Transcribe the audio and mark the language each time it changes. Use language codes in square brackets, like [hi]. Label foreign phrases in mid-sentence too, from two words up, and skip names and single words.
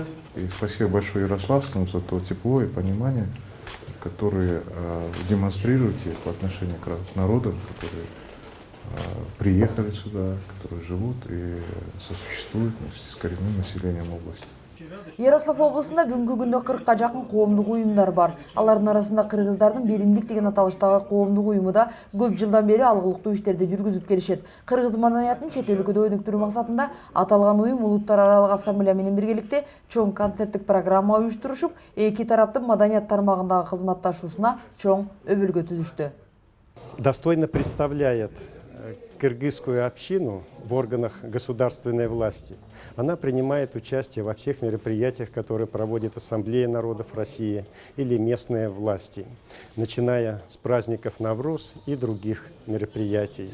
[ru] И спасибо большое ярославцам за то тепло и понимание, которые демонстрируете по отношению к народам, которые приехали сюда, которые живут и сосуществуют вместе с коренным населением области. [ky] Ярослав облусунда бүгүнкү күндө 40-ка жакын коомдук уюмдар бар. Алардын арасында кыргыздардын Биримдик деген аталыштагы коомдук уюму да көп жылдан бери алгылыктуу иштерди жүргүзүп келишет. Кыргыз маданиятын чет өлкөдө өнүктүрүү максатында аталган уюм улуттар аралык ассамблея менен биргеликте чоң концерттик программа уюштурушуп, эки тараптын маданият тармагындагы кызматташуусуна чоң өбөлгө түзүштү. [ru] Достойно представляет кыргызскую общину в органах государственной власти. Она принимает участие во всех мероприятиях, которые проводит Ассамблея народов России или местные власти, начиная с праздников Навруз и других мероприятий.